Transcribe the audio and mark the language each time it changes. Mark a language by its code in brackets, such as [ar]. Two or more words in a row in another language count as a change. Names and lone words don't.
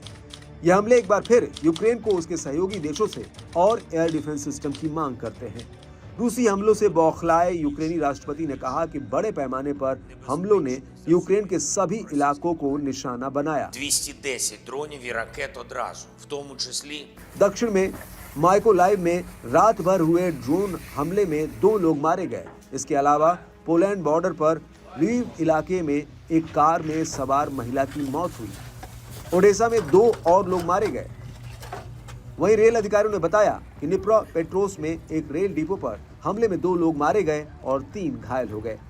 [hi] यह हमले एक बार फिर यूक्रेन को उसके सहयोगी देशों से और [en] air defense system [hi] की मांग करते हैं। रूसी हमलों से बौखलाए यूक्रेनी राष्ट्रपति ने कहा कि बड़े पैमाने पर हमलों ने यूक्रेन के सभी इलाकों को निशाना बनाया। [uk] 210 ड्रोनів і ракет одразу, в тому числі [hi] दक्षिण में माइकोलाइव में रात भर हुए ड्रोन हमले में 2 लोग मारे गए। इसके अलावा पोलैंड बॉर्डर पर ल्विव इलाके में एक कार में सवार महिला की मौत हुई। ओडेसा में 2 और लोग मारे गए। वहीं रेल अधिकारियों ने बताया कि निप्रोपेट्रोव्स्क में एक [en] rail depot [hi] पर हमले में 2 लोग मारे गए और 3 घायल हो गए।